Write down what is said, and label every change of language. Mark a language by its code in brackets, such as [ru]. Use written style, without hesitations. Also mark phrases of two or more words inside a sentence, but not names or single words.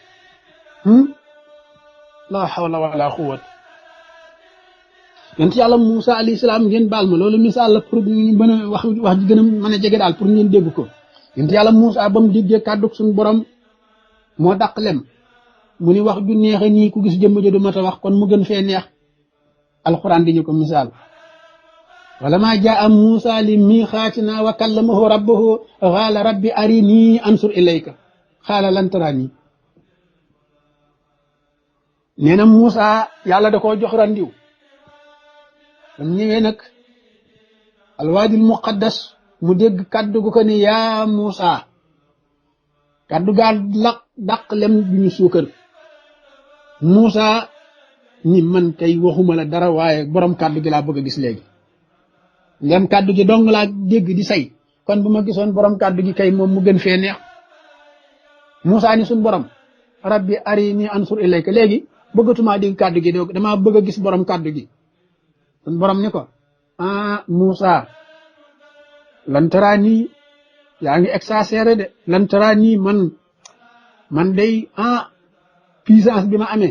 [ar] لا حول ولا قوة [wo] yonent yàlla Moussa [ar] عليه السلام [wo] ngeen baal ma loolu misaal la pour ñu mën a wax ji gën a mën a jege daal pour ngeen dégg ko yonent yàlla Moussa ba mu déggee kàddu suñu borom moo dàq lem mu ni wax ju neexe nii ku gis jëmm ja du mat a wax kon mu gën fee neex alquran di ñu ko misaal [ar] ولما جاء موسى لميقاتنا وكلمه ربه قال ربي أرني أنظر إليك قال لن تراني [wo] نينا موسى يالا داكو جوخ رانديو بام نيوي نك الوادي المقدس مو دغ كادو كو ني يا موسى كادو غال لاق داق لم بني سوكر موسى ني من تاي waxuma la dara waye borom kaddu gi la bëgg gis légui ngam kaddu gi dong la dégg di say kon buma gisoon borom kaddu gi kay moom mu gën fee neex Moussa ni sun borom [ar] رب أرني أنظر إليك [wo] léegi bëggatuma dégg kaddu gi dama bëgg a gis borom kaddu gi sun borom ni ko Moussa [ar] لن تراني [wo] yaa ngi exagéré de [ar] لن تراني [wo] man day puissance bi ma